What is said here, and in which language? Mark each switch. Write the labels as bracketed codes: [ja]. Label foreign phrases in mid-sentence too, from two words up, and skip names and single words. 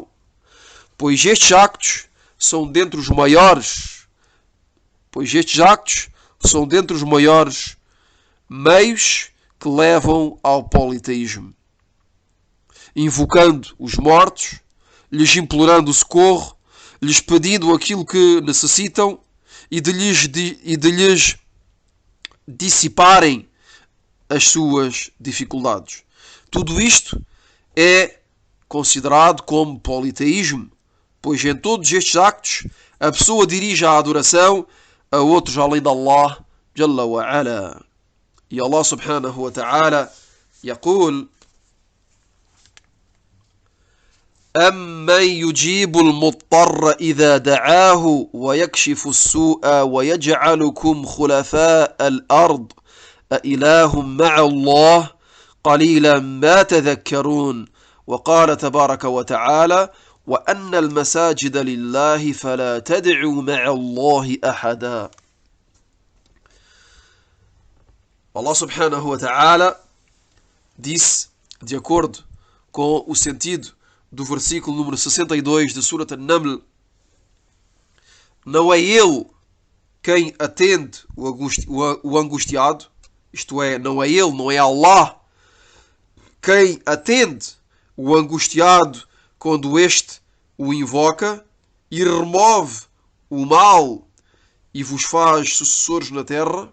[pt] Pois estes actos são dentre os maiores, meios que levam ao politeísmo, invocando os mortos, lhes implorando socorro, lhes pedindo aquilo que necessitam e de lhes dissiparem as suas dificuldades. Tudo isto é considerado como politeísmo, pois em todos estes actos a pessoa dirige a adoração a outros além de Allah [ar] جل وعلا. E Allah سبحانه وتعالى يقول أَمَّنْ يُجِيبُ الْمُضْطَرَّ إِذَا دَعَاهُ وَيَكْشِفُ السُّوءَ وَيَجْعَلُكُمْ خُلَفَاءَ الْأَرْضِ أَإِلَٰهٌ مَّعَ اللَّهِ قَلِيلًا مَا تَذَكَّرُونَ وقال تبارك وتعالى وأن المساجد لله فلا تدعوا مع الله أحدا. [pt] Allah [ar] سبحانه وتعالى [pt] disse, de acordo com o sentido do versículo número 62 de Surat An-Naml, não é ele quem atende o angustiado, isto é, não é ele, não é Allah quem atende o angustiado quando este o invoca e remove o mal e vos faz sucessores na terra.